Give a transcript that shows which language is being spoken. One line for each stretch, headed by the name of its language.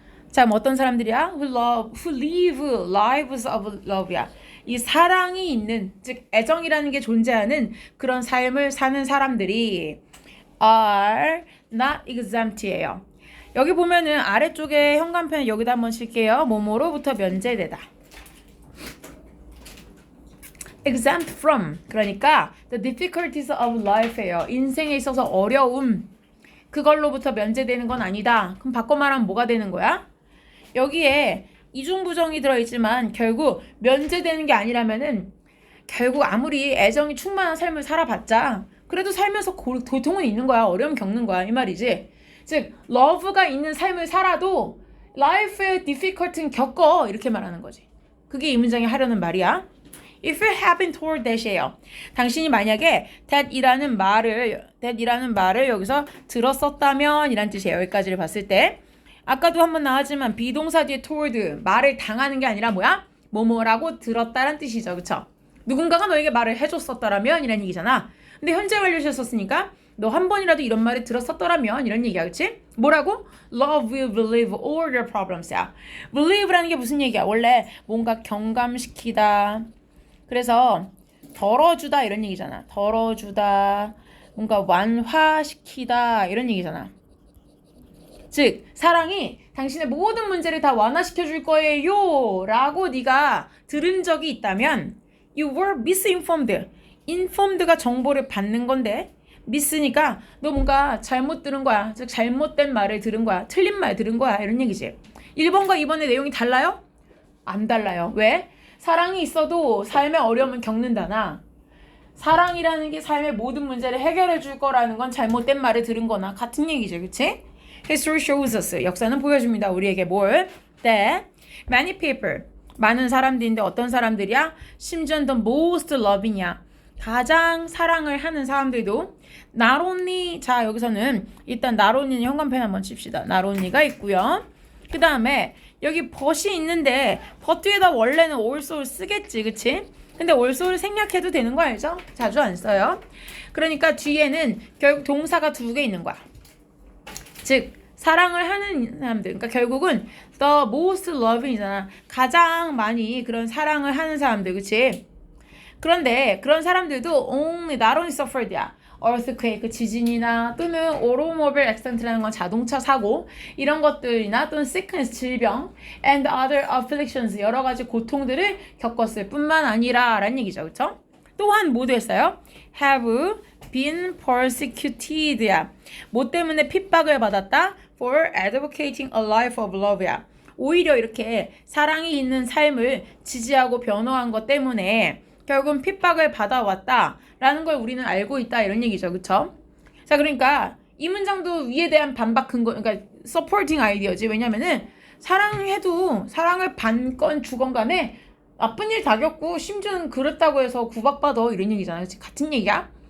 Korean: 자, 뭐 어떤 사람들이야?
English: who live lives of love야.
Korean: 이 사랑이 있는, 즉 애정이라는 게 존재하는 그런 삶을 사는 사람들이
English: are not exempt
Korean: 예요. 여기 보면은 아래쪽에 현관펜 여기다 한번 칠게요. 뭐뭐로부터 면제되다.
English: exempt from, 그러니까 the difficulties of life예요.
Korean: 인생에 있어서 어려움, 그걸로부터 면제되는 건 아니다. 그럼 바꿔 말하면 뭐가 되는 거야? 여기에 이중부정이 들어있지만 결국 면제되는 게 아니라면은 결국 아무리 애정이 충만한 삶을 살아봤자 그래도 살면서 고통은 있는 거야. 어려움 겪는 거야. 이 말이지. 즉 러브가 있는 삶을 살아도 life의 difficulty는 겪어. 이렇게 말하는 거지. 그게 이 문장이 하려는 말이야.
English: If you have been told that이에요.
Korean: 당신이 만약에 that이라는 말을 여기서 들었었다면 이란 뜻이에요. 여기까지를 봤을 때 아까도 한번 나왔지만 비동사 뒤에 told 말을 당하는 게 아니라 뭐야? 뭐뭐라고 들었다란 뜻이죠. 그쵸? 누군가가 너에게 말을 해줬었더라면 이란 얘기잖아. 근데 현재 완료시 썼으니까 너 한 번이라도 이런 말을 들었었더라면 이런 얘기야. 그치? 뭐라고?
English: Love will relieve all your problems.
Korean: 야. relieve라는 게 무슨 얘기야? 원래 뭔가 경감시키다. 그래서 덜어주다 이런 얘기잖아. 덜어주다. 뭔가 완화시키다 이런 얘기잖아. 즉 사랑이 당신의 모든 문제를 다 완화시켜줄 거예요 라고 네가 들은 적이 있다면
English: You were misinformed.
Korean: informed가 정보를 받는 건데 miss니까 너 뭔가 잘못 들은 거야. 즉 잘못된 말을 들은 거야. 틀린 말 들은 거야. 이런 얘기지. 1번과 2번의 내용이 달라요? 안 달라요. 왜? 사랑이 있어도 삶의 어려움을 겪는다나 사랑이라는 게 삶의 모든 문제를 해결해 줄 거라는 건 잘못된 말을 들은 거나 같은 얘기죠. 그치?
English: History shows us.
Korean: 역사는 보여줍니다. 우리에게 뭘?
English: That many people.
Korean: 많은 사람들인데 어떤 사람들이야?
English: 심지어 the most loving이야.
Korean: 가장 사랑을 하는 사람들도 not only. 자 여기서는 일단 not only는 현관펜 한번 칩시다. not only가 있고요. 그 다음에 여기 but이 있는데 but 뒤에다 원래는 also를 쓰겠지. 그치? 근데 also를 생략해도 되는 거 알죠? 자주 안 써요. 그러니까 뒤에는 결국 동사가 두 개 있는 거야. 즉 사랑을 하는 사람들, 그러니까 결국은 the most loving이잖아. 가장 많이 그런 사랑을 하는 사람들, 그치? 그런데 그런 사람들도
English: only not only suffered
Korean: 야. earthquake, 지진이나 또는 automobile accident라는 건 자동차 사고 이런 것들이나 또는 sickness, 질병
English: and other afflictions,
Korean: 여러 가지 고통들을 겪었을 뿐만 아니라 라는 얘기죠. 그쵸? 또한 모두 했어요.
English: have been persecuted
Korean: 야. 뭐 때문에 핍박을 받았다?
English: for advocating a life of love야.
Korean: 오히려 이렇게 사랑이 있는 삶을 지지하고 변호한 것 때문에 결국은 핍박을 받아왔다라는 걸 우리는 알고 있다 이런 얘기죠. 그쵸? 자 그러니까 이 문장도 위에 대한 반박 근거, 그러니까 supporting 아이디어지. 왜냐면은 사랑해도 사랑을 받건 주건 간에 나쁜 일 다 겪고 심지어는 그렇다고 해서 구박받아 이런 얘기잖아요. 그치? 같은 얘기야?